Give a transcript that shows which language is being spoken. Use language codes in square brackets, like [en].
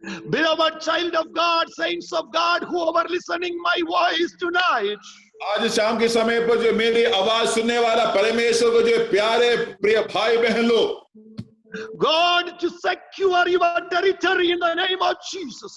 [en] Beloved child of God, saints of God, who are listening my voice tonight, [hi] आज शाम के समय पर जो मेरी आवाज सुनने वाला परमेश्वर को जो प्यारे प्रिय भाई बहन लोग, [en] God to secure your territory in the name of Jesus.